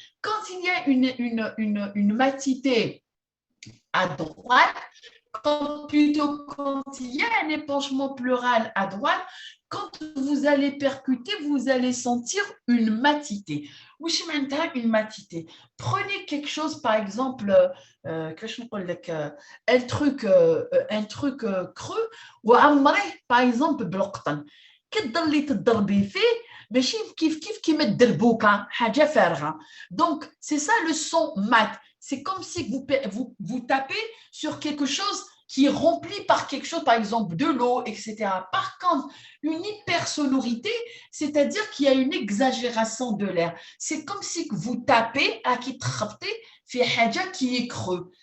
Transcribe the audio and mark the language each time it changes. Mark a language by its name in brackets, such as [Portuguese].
[French] Quand il y a une matité à droite, quand il y a un épanchement pleural à droite, quand vous allez percuter, vous allez sentir une matité. Une matité. Prenez quelque chose, par exemple, un truc creux, ou par exemple, bloqtan. [Arabic] كتضلي تضربي فيه ماشي كيف كيما الدربوكه حاجه فارغه. [French] Donc c'est ça le son mat. C'est comme si vous tapez sur quelque chose qui est rempli par quelque chose, par exemple de l'eau, etc. Par contre, une hypersonorité, c'est-à-dire qu'il y a une exagération de l'air. C'est comme si vous tapez à qui fait haja qui est creux.